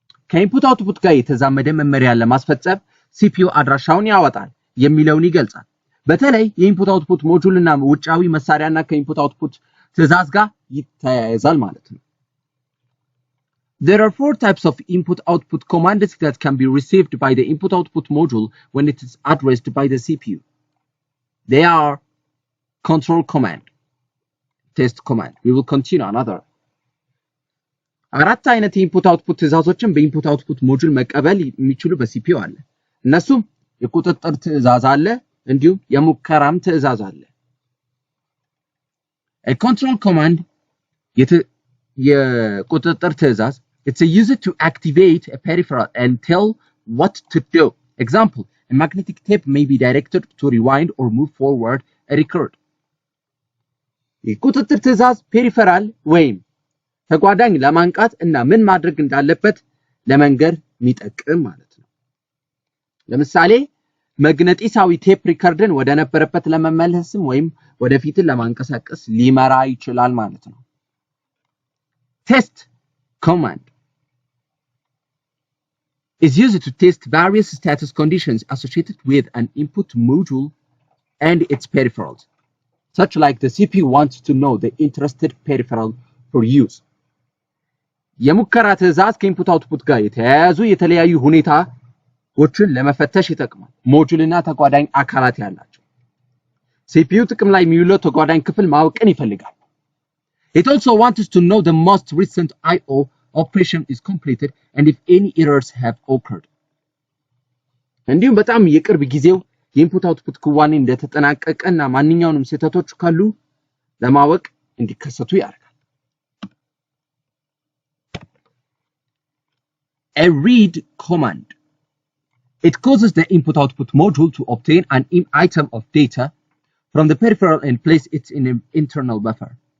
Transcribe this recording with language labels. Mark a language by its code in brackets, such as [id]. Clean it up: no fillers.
[am] ከኢንፑት አውትፑት ጋር የተዛመደ መመሪያን ለማስፈጸም ሲፒዩ አድራሻውን ያወጣል የሚለውን ይገልጻል። በተለይ የኢንፑት አውትፑት ሞጁልና ውጫዊ መሳሪያና ከኢንፑት አውትፑት ትዕዛዝ ጋር ይተያያዛል ማለት ነው። [en] There are four types of input-output commands that can be received by the input-output module when it is addressed by the CPU. They are control command, test command. We will continue another. [am] አራት አይነት ኢንፑት አውትፑት ትዕዛዞችን በኢንፑት አውትፑት ሞጁል መቀበል የሚችሉ በሲፒዩ አለ። እነሱም የቁጥጥር ትዕዛዝ አለ እንዲሁም የሙከራም ትዕዛዝ አለ። [en] A control command [am] የቁጥጥር ትዕዛዝ [en] it's used to activate a peripheral and tell what to do. Example, a magnetic tape may be directed to rewind or move forward a record. [am] የቁጥጥር ትዕዛዝ ፔሪፈራል ወይም ተጓዳኝ ለማንቃት እና ምን ማድረግ እንዳለበት ለመንገር የሚጠቅም ማለት ነው። ለምሳሌ መግነጢሳዊ ቴፕ ሪከርድን ወደ ነበረበት ለመመለስም ወይም ወደፊት ለማንቀሳቀስ ሊመራ ይችላል ማለት ነው። [en] Test command is used to test various status conditions associated with an input module and its peripherals, such like the CPU wants to know the interested peripheral for use. [am] የሙከራ ትዕዛዝ ከኢንፑት አውትፑት ጋር የተያያዙ የተለያዩ ሁኔታዎችን ለመፈተሽ ይጠቅማል። ሞጁልና ተጓዳኝ አካላት ያላቸው CPU ጥቅም ላይ የሚውለው ተጓዳኝ ክፍል ማወቅን ይፈልጋል። [en] It also wants to know the most recent I/O operation is completed and if any errors have occurred. [am] እንዲሁም በጣም የቅርብ ጊዜው የኢንፑት አውትፑት ክዋኔ እንደተጠናቀቀና ማንኛውንም ስህተቶች ካሉ ለማወቅ እንዲከሰቱ ያደርጋል። [en] A read command. It causes the input-output module to obtain an item of data from the peripheral and place it in an internal buffer.